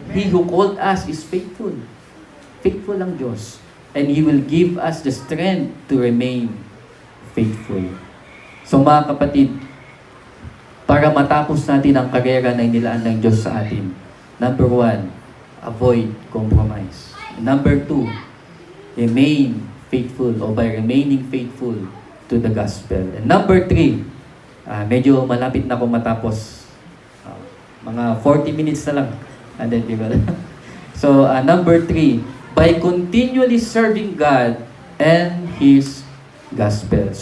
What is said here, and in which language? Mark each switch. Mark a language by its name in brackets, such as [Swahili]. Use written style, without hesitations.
[English] He who called us is faithful. [Filipino] Faithful ang Diyos. [English] And He will give us the strength to remain faithful. [Filipino] So mga kapatid, para matapos natin ang karera na inilaan ng Diyos sa atin, number 1, [English] avoid compromise. Number 2, remain faithful or by remaining faithful to the gospel. And number 3, [Filipino] medyo malapit na akong matapos. Mga 40 minutes na lang. [English] And then, so, number 3, by continually serving God and His gospel.